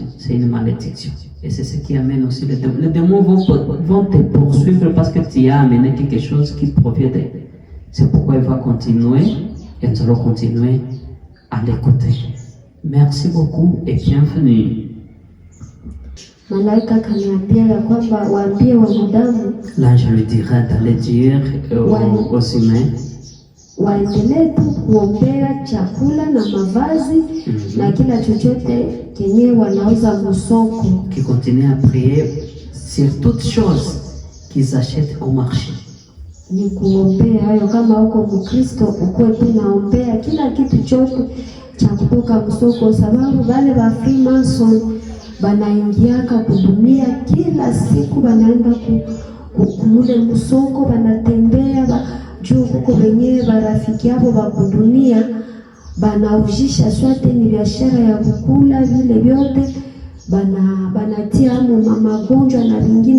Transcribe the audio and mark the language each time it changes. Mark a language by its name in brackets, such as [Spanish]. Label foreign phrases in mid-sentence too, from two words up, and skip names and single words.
[French] C'est une malédiction. Et c'est ce qui amène aussi les démons. Les démons vont te poursuivre parce que tu as amené quelque chose qui provient d'eux. C'est pourquoi il va continuer et nous allons continuer à l'écouter. Merci beaucoup et bienvenue. [Swahili] Malaika kaniambia ya kwamba waambie wanadamu, [French] là je lui dirai d'aller dire aux humains, [Swahili] waendelee tu kuombea chakula na mavazi na kila chochote kenye wanauza msoko, [French] qui continuent à prier sur toutes choses qu'ils achètent au marché. [Swahili] Ni kuombea hayo, kama uko Mkristo ukuwe tu naombea kila kitu chote cha kutoka msoko, sababu wale wa Freemason banaingiaka kudunia kila siku, banaenda kumule msoko, banatembea juu kuko wenyewe barafiki yao wa kudunia, banaujisha swate ni biashara ya kukula vile vyote, banatia amu magonjwa na vingine.